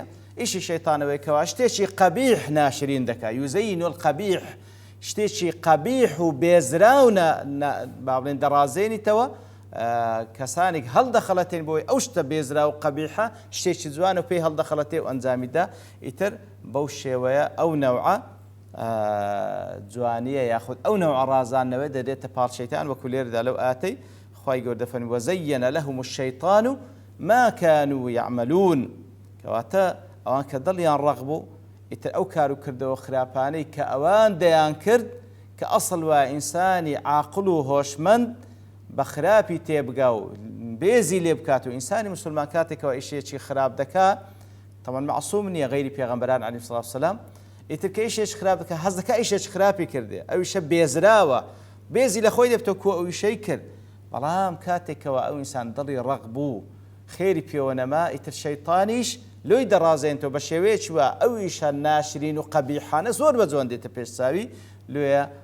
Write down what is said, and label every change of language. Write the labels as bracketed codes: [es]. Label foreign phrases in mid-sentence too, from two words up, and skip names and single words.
[ckb] ئیشی شەیطانەوەی کەوا شتێکی قەبیح ناشرین دەکات [ar] یوزەین القەبیح [ckb] شتێکی قەبیح و بێزرا و با بڵێن دەڕازێنیتەوە کەسانێک هەڵدەخەڵەتێن بۆی ئەو شتە بێزرا و قەبیحە شتێکی جوانە و پێی هەڵدەخەڵەتێ و ئەنجامیدا ئیتر بەو شێوەیە ئەو نەوعە جوانیە یاخود ئەو نەوع ڕازاندنەوەی دەدێتە پاڵ شەیطان وەکو لێرەدا لەو ئاەتەی خوای گەورە دەفەرمێ [ar] وەزەیەنە لەهم الشەیطان ما كانوا يعملون [ckb] کەواتە ئەوان کە دڵیان ڕەق بوو ئیتر ئەو کار و کردەوە خراپانەی کە ئەوان دەیان کرد کە ئەسڵ وە ئینسانی عاقڵ و هۆشمەند بە خراپی تێبگا و بێزی لێ بکات و ئینسانی مسلمان کاتێکەوە ئیشێکی خراپ دەکات تەمان معسووم نییە غەیری پێغەمبەران [ar] عەلەیهیمۇ الصەلاة والسەلام [ckb] ئیتر کە ئیشێک خراپ دەکات هەز دەکات ئیشێک خراپی کردێ ئەویشە بێزراوە بێزی لە خۆی دەبتەوە کۆ ئەویشەی کرد بەڵام کاتێکەوە ئەو ئینسان دڵی ڕق بوو خێری پێوە نەما ئیتر شەیطانیش لۆی دەڕازێنێتەوە بە شێوەیەکی وە ئەویشە ناشرین و قەبیحانە زۆر بە جوان دێتە پێشچاوی لێیە